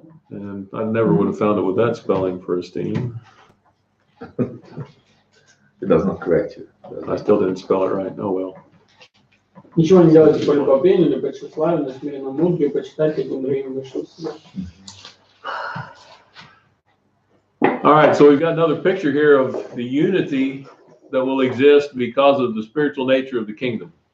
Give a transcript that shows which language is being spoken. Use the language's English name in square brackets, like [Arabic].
[English] And I never would have found it with that spelling for esteem. It does not correct you. I still didn't spell it right. Oh well. [Russian] Ничего не делайте по любопению, не по тщеславию, но смиренно мудрее, почитайте другим выше себя. [English] All right, so we've got another picture here of the unity that will exist because of the spiritual nature of the kingdom.